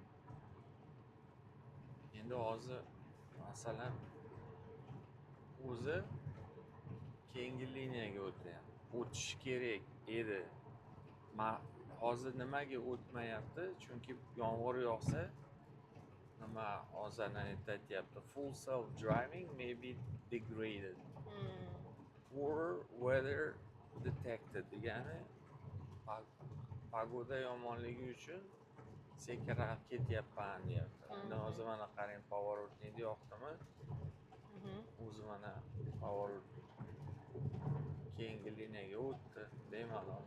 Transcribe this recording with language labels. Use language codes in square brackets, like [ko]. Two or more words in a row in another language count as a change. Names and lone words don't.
[uz] Endi hozir masalan o'zi keyingi liniyaga o'tish kerak edi. Hozir nimaga o'tmayapti? Chunki yomg'ir yog'sa nima hozir aytyapti, [en] full self driving may be degraded or weather detected [uz] degani pagoda yomonligi uchun sekinroq ketyapman deyapti. Endi hozir mana qarang, поворотni yoqdimi? O'zi mana поворот keyingi liniyaga o'tdi bemalol.